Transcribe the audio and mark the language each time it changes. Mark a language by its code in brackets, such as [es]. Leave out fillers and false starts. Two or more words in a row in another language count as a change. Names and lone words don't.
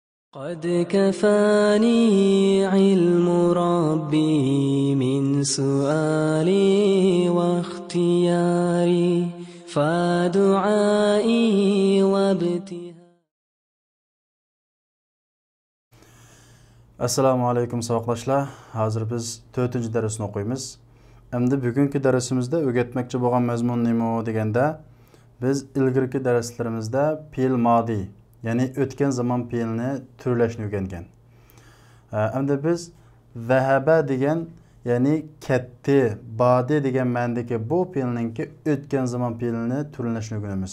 [ar] قد كفاني علم ربي من سؤالي واختياري فدعائي وابتهالي. السلام عليكم [uz] savoqdoshlar. Hozir biz 4-darsni o'qiymiz. Endi bugungi darsimizda o'rgatmoqchi bo'lgan mazmun nima deganda, biz ilgirki darslarimizda fe'l modi, ya'ni o'tgan zaman fe'lni turlashni o'rgangan. Endi biz zahaba degan, ya'ni ketdi, badi degan ma'nodagi bu fe'lninki o'tgan zaman fe'lini turlashni o'rganamiz.